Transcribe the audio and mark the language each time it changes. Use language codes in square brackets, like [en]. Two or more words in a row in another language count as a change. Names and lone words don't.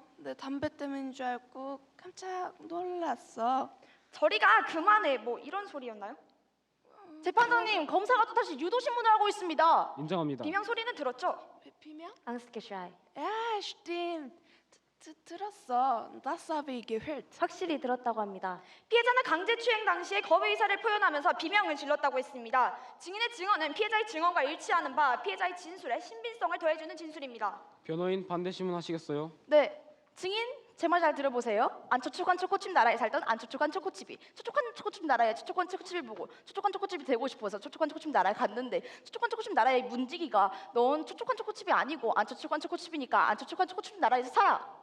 [ko] 내 담배 때문인 줄 알고 깜짝 놀랐어. 저리가 그만해 뭐 이런 소리였나요? 재판장님, 검사가 또 다시 유도 신문을 하고 있습니다. 인정합니다. 비명 소리는 들었죠? 비명? 앙스케샤이. [de] Ja, stimmt. 들었어. Das habe ich gehört. [ko] 확실히 들었다고 합니다. 피해자는 강제추행 당시에 거부 의사를 표현하면서 비명을 질렀다고 했습니다. 증인의 증언은 피해자의 증언과 일치하는 바 피해자의 진술에 신빙성을 더해주는 진술입니다. 변호인 반대 신문하시겠어요? 네, 증인 제 말 잘 들어보세요. 안초촉한 초코칩 나라에 살던 안초촉한 초코칩이 초촉한 초코칩 나라에 초촉한 초코칩을 보고 초촉한 초코칩이 되고 싶어서 초촉한 초코칩 나라에 갔는데 초촉한 초코칩 나라의 문지기가 넌 초촉한 초코칩이 아니고 안초촉한 초코칩이니까 안초촉한 초코칩 나라에서 살아.